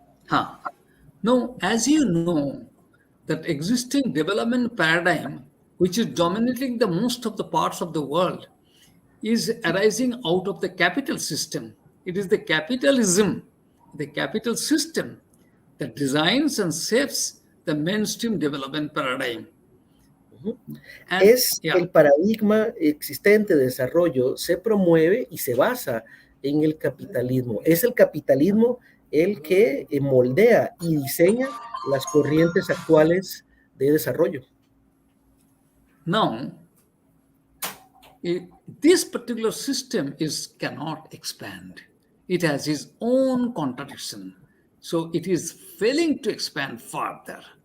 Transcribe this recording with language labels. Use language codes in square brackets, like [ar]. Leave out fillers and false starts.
[en] Now, as you know, that existing development paradigm, which is dominating the most of the parts of the world, is arising out of the capital system. It is the capitalism, the capital system, that designs and shapes the mainstream development paradigm. [es] El paradigma existente de desarrollo se promueve y se basa en el capitalismo. Es el capitalismo el que moldea y diseña las corrientes actuales de desarrollo. [en] Now, this particular system cannot expand. It has its own contradiction. So it is failing to expand further.